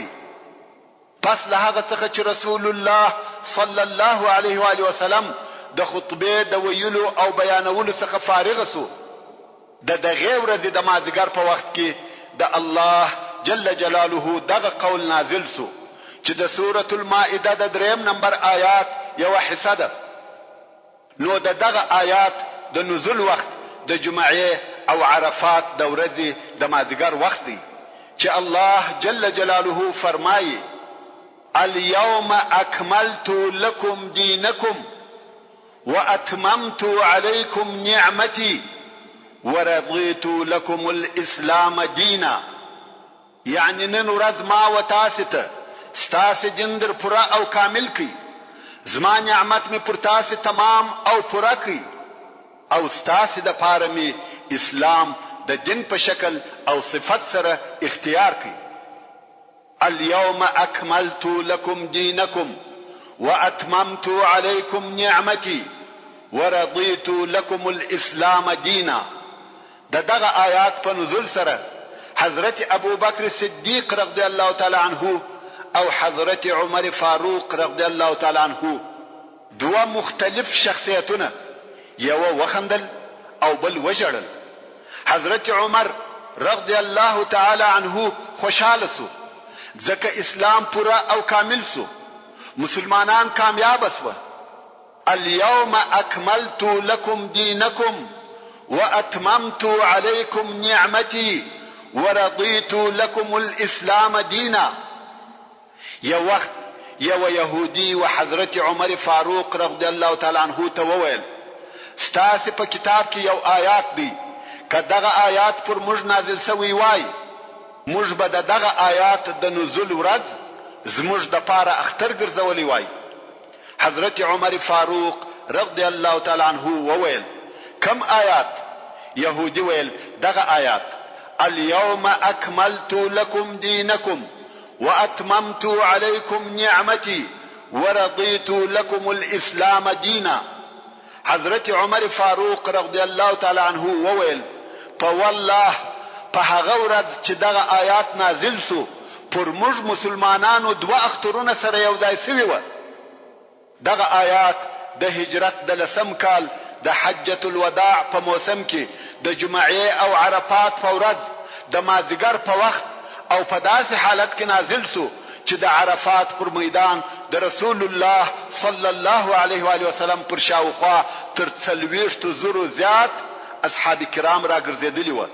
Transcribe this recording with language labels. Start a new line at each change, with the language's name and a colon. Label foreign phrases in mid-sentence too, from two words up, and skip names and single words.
Pashto: پس له هغه څخه چې رسول الله
Arabic: صلی الله علیه و آله وسلم
Pashto: د خطبه د ویلو او بیانولو څخه فارغ سو، د دغه ورځې د مازدیګر په وخت کې د الله
Arabic: جل جلاله
Pashto: دغه قول نازل سو چې د سورة المائده د 3 نمبر آیات یو حصہ ده. نو دغه آیات د نزول وخت د جمعې او عرفات د ورځې د مازدیګر وخت دی چې الله
Arabic: جل جلاله
Pashto: فرمایي
Arabic: اليوم أكملت لكم دينكم وأتممت عليكم نعمتي ورضيت لكم الإسلام دينا.
Pashto: يعني نن ورځ ما و تاسو ته ستاسو دین در پوره او کامل کی، زما نعمت می پر تاسو تمام او پوره کی او ستاسو د پاره می اسلام د دین په شکل او صفت سره اختیار کی.
Arabic: اليوم أكملت لكم دينكم وأتممت عليكم نعمتي ورضيت لكم الإسلام دينا.
Pashto: دغه آیات په نزول سره حضرت ابو بکر صدیق
Arabic: رضی الله تعالی عنه
Pashto: او حضرت عمر فاروق
Arabic: رضی الله تعالی عنه
Pashto: دوه مختلف شخصیتونه، یو وخندل او بل وجړل. حضرت عمر
Arabic: رضی الله تعالی عنه
Pashto: خوشاله سو ځکه اسلام پورا او کامل سو، مسلمانان کامیاب سو.
Arabic: اليوم أكملت لكم دينكم واتممت عليكم نعمتي ورضيت لكم الاسلام دینا.
Pashto: یو وخت یو یهودي و حضرت عمر فاروق
Arabic: رضی الله تعالی عنہ
Pashto: ته وویل ستاسو په کتاب کې یو آیات دی، که دغه آیات پر موږ نازل شوی وای موږ به دغه آیات د نزول ورځ زموږ د پاره اختر ګرځولې وای. حضرت عمر فاروق
Arabic: رضی الله تعالی عنہ
Pashto: وویل کم آیات؟ یهودي ویل دغه آیات
Arabic: اليوم اكملت لكم دينكم واتممت عليكم نعمتي ورضيت لكم الاسلام دینا.
Pashto: حضرت عمر فاروق
Arabic: رضی الله تعالی عنہ
Pashto: وویل په والله په هغه ورځ چې دغه آیات نازل سو پر موږ مسلمانانو دوه اخترونه سره یو ځای شوي و. دغه آیات د هجرت د لسم کال د حجة الوداع په موسم کې د جمعې او عرفات په ورځ د مازیګر په وخت او په داسې حالت کې نازل سو چې د عرفات پر میدان د رسول الله
Arabic: صلی الله علیه و آله وسلم
Pashto: پر شاوخوا تر 40,000 زیات اصحاب کرام را ګرځېدلی و.